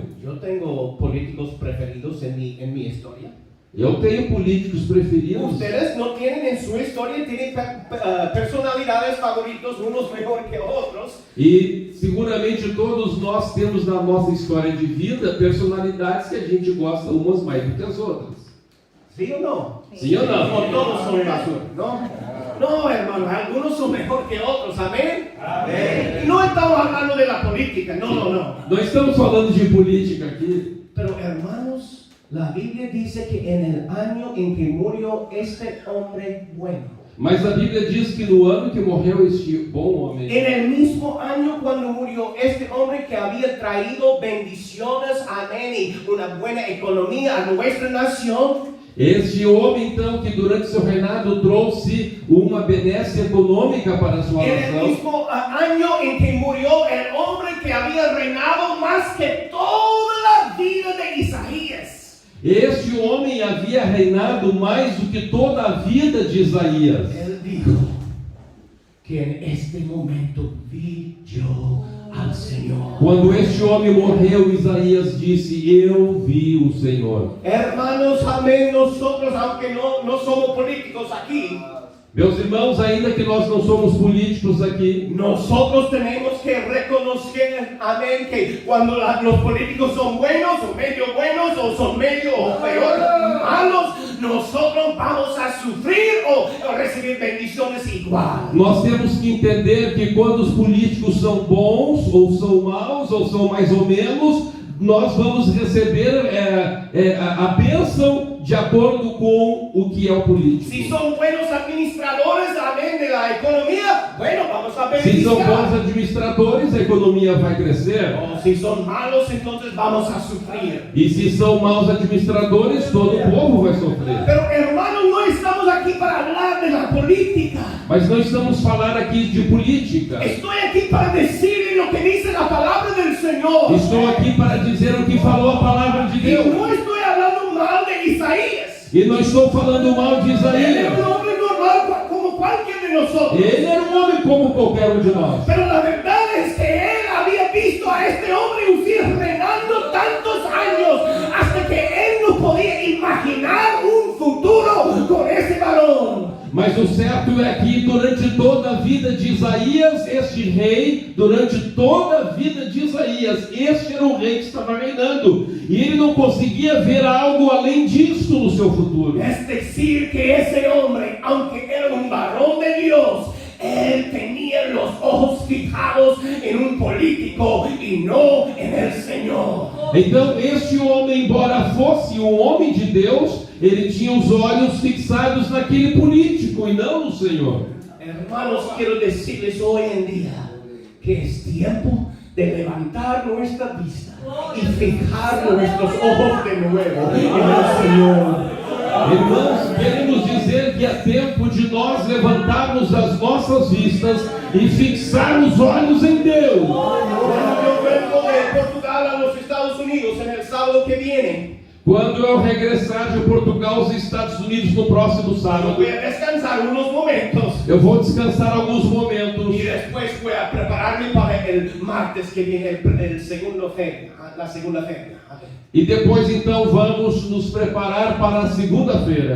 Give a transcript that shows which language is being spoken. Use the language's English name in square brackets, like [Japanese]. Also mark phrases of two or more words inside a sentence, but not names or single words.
[Spanish] Yo tengo políticos preferidos en mi historia. [Portuguese] Eu tenho políticos preferidos. [Spanish] Ustedes no tienen en su historia, tienen personalidades favoritos, unos mejor que otros. [Portuguese] E seguramente todos nós temos na nossa história de vida personalidades que a gente gosta umas mais do que as outras. [Spanish] ¿Sí o no? [Portuguese] Sim ou não? [Spanish] O todos son basura, ¿no? No, hermanos, algunos son mejor que otros, amén. Y no estamos hablando de la política, no. [Portuguese] Não estamos falando de política aqui. [Spanish] Pero hermanos, la Biblia dice que en el año en que murió este hombre bueno, [Portuguese] Mas a Bíblia diz que no ano que morreu este bom homem, [Spanish] en el mismo año cuando murió este hombre que había traído bendiciones, amén, y una buena economía a nuestra nación, [Portuguese] este homem então que durante seu reinado trouxe uma benécia econômica para a sua [Spanish] en el [Portuguese] nação, [Spanish] mismo año en que murió el hombre que había reinado más que toda la vida de Isaías. [Portuguese] este homem havia reinado mais do que toda a vida de Isaías. [Spanish] Él dijo que en este momento vi yo al Señor. [Portuguese] Quando este homem morreu, Isaías disse: eu vi o Senhor. [Spanish] Hermanos, amén, nosotros, aunque no somos políticos aquí, [Portuguese] Meus irmãos, ainda que nós não somos políticos aqui, [Spanish] nosotros tenemos que reconocer, amén, que cuando los políticos son buenos o son medio o peor malos, nosotros vamos a sufrir o recibir bendiciones igual. [Portuguese] nós temos que entender que quando os políticos são bons, ou são maus, ou são mais ou menos, nós vamos receber a bênção de acordo com o que é o político. [Spanish] Si son buenos administradores, amén, de la economía, bueno, vamos a [Portuguese] Se são [Spanish] beneficiar. [Portuguese] bons administradores, a economia vai crescer. [Spanish] O si son malos, entonces vamos a sufrir. [Portuguese] E se são maus administradores, todo o povo vai sofrer. [Spanish] Pero hermanos, no estamos aquí para hablar de la política. [Portuguese] Mas não estamos falando aqui de política. [Spanish] Estoy aquí para decirle lo que dice la palabra del Señor. [Portuguese] Estou aqui para dizer o que falou a palavra de [Spanish] Y [Portuguese] Deus. [Spanish] no estoy hablando mal de Isaías. [Portuguese] E não estou falando mal de [Spanish] Él [Portuguese] Isaías. [Spanish] era un hombre normal como cualquier de nosotros. [Portuguese] Ele era um homem como qualquer um de nós. [Spanish] Pero la verdad es que él había visto a este hombre Uzías reinando tantos años hasta que él no podía imaginar un futuro con ese varón. [Portuguese] Mas o certo é que durante toda a vida de Isaías, este rei, durante toda a vida de Isaías, este era o rei que estava reinando. E ele não conseguia ver algo além disso no seu futuro. [Spanish] Es decir, que ese hombre, aunque era un varón de Dios, él tenía los ojos fijados en un político y no en el Señor. [Portuguese] Então, este homem, embora fosse um homem de Deus, ele tinha os olhos fixados naquele político e não no Senhor. [Spanish] Hermanos, quiero decirles hoy en día que es tiempo de levantar nuestra vista y fijar nuestros ojos de nuevo en el Señor. [Portuguese] Irmãos, queremos dizer que é tempo de nós levantarmos as nossas vistas e fixarmos olhos em Deus. [Spanish] Cuando yo vengo de Portugal a los Estados Unidos en el sábado que viene, [Portuguese] Quando eu regressar de Portugal aos Estados Unidos no próximo sábado, [Spanish] voy a descansar unos momentos [Portuguese] eu vou descansar alguns momentos [Spanish] y después voy a prepararme para el martes que viene, el segundo feria, la segunda feria. [Portuguese] e depois então vamos nos preparar para a segunda-feira.